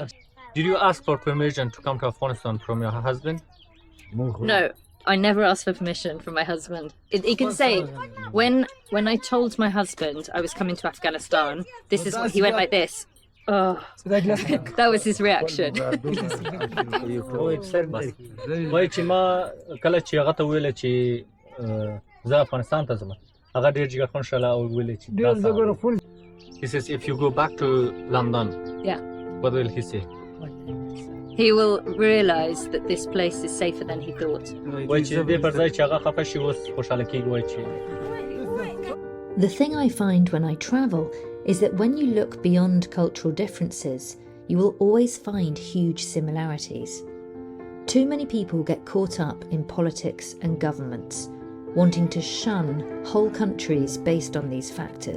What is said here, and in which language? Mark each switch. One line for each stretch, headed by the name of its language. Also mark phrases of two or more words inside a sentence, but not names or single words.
English: Did you ask for permission to come to Afghanistan from your husband? No, I never asked for permission from my husband. He can say, when I told my husband I was coming to Afghanistan, this is what he went like this. Oh, that was his reaction.
Pashto: وای چې ما کله چې هغه ته ویل چې زه افغانستان ته ځم هغه ډېر جګرخون شله او ویل چې
English: he says if you go back to London Yeah. what will he say He will realize that this place is safer than he thought.
Pashto: وای چې دې پر ځای چې هغه خفه شي اوس خوشحاله کېږي وای چې
English: The thing I find when I travel is that when you look beyond cultural differences, you will always find huge similarities. Too many people get caught up in politics and governments, wanting to shun whole countries based on these factors.